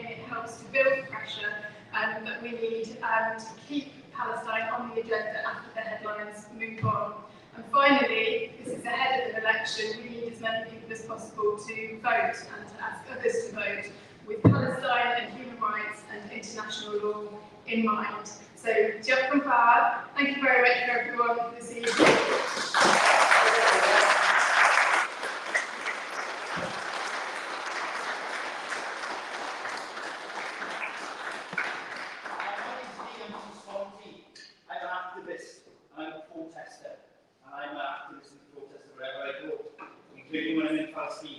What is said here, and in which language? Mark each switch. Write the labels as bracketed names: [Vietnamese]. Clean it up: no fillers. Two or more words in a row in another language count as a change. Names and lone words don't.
[English] It helps to build pressure that we need to keep Palestine on the agenda after the headlines move on. And finally, this is ahead of an election, we need as many people as possible to vote and to ask others to vote with Palestine and human rights and international law in mind. So, [Welsh] diolch yn fawr. [English] Thank you very much for everyone this evening. Including when I'm in Palestine.